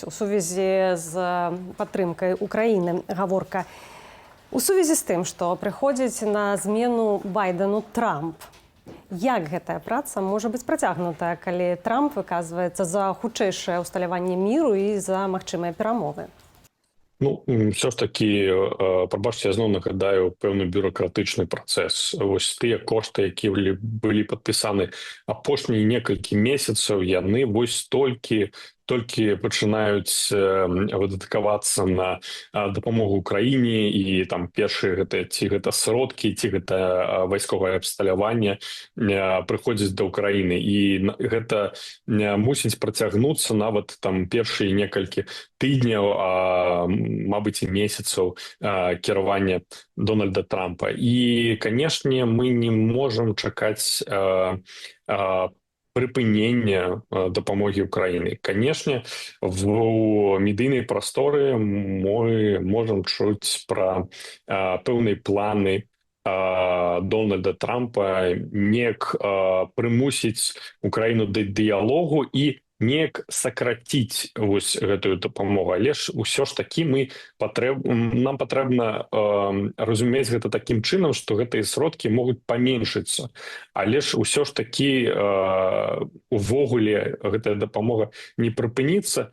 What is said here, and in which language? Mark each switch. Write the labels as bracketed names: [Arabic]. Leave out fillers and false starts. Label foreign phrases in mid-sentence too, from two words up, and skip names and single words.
[Belarusian] У сувязі з падтрымкай Украіны гаворка. У сувязі з тым, што прыходзіць на змену Байдену Трамп, як гэтая праца можа быць працягнутая, калі Трамп выказваецца за хутчэйшае ўсталяванне міру і за магчымыя перамовы? [Ukrainian] Ну, все ж таки, пробачте, я знову нагадаю певний бюрократичний процес. Ось ті кошти, які були підписані [Belarusian] апошні некілька [Ukrainian] місяців, вони ось тільки починають видаткуватися на допомогу Україні, і там перші [Belarusian] гэта сродки, гэта [Ukrainian] військове обсталювання приходять до України. І гэта мусить протягнутися навіть там перші некілька тижнів, мабуть, і місяців керування Дональда Трампа. І, звісно, ми не можемо чекати припинення допомоги Україні. Звісно, в медійній просторі ми можемо чути про певні плани Дональда Трампа неяк примусить Україну до діалогу і неяк сократить [Belarusian] вось гэтую дапамогу. Але ж усё ж таки нам патрэбна разумець гэта таким чынам, што гэтыя сродкі могуць паменшыцца. Але ж усё ж таки увогуле гэтая дапамога не прыпыніцца.